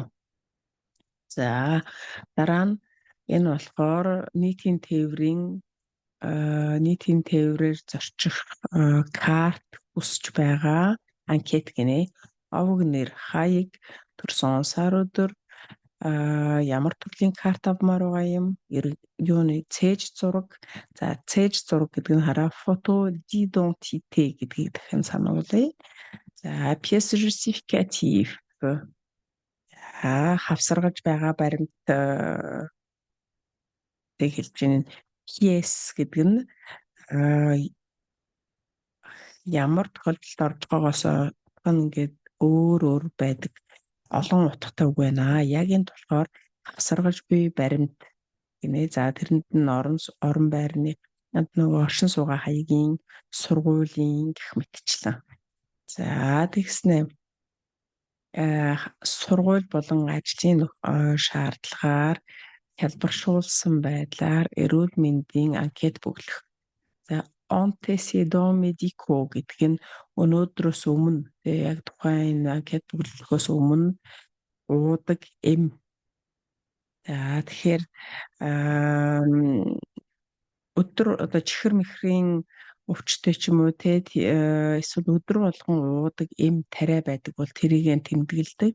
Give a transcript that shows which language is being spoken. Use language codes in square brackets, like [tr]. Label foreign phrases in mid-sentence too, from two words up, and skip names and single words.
[mn] За дараа нь энэ болохоор нийтийн тээврээр зорчих карт хүсэж байгаа анкет гинэ. Овог нэр, хаяг, төрсөн сар өдөр, ямар төрлийн карт авмаар байгаа юм, юуны цээж зураг. За цээж зураг гэдэг нь хараа [fr] photo d'identité [mn] гэдгийг дахин сануулъя. За [fr] pièce justificative [mn] хавсаргаж байгаа баримт тэг хэлж байна. Pièce гэдэг нь ямар тохиолдолд орж байгаагаас ингээд өөр байдаг. Олон утгатай үг байна. Яг энэ болохоор хавсаргаж буй баримт гинэ. За тэрэнд нь орон байрны нөгөө оршин суугаа хаягийн, сургуулийн гэх мэтчлэн. За тэгснэ сургууль болон ажлын шаардлагаар хялбаршуулсан байдлаар эрүүл мэндийн анкет бүглэх. За [fr] antécédents médicaux [mn] гэдэг нь өнөөдрөөс өмнө яг тухайн анкет бүглөхөөс өмнө уудаг эм. За тэгэхээр өдөр одоо чихэр мэхрийн өвчтэй ч юм уу те эсвэл өдөр болгон уудаг эм тариа байдаг бол тэрийг тэмдэглэдэг.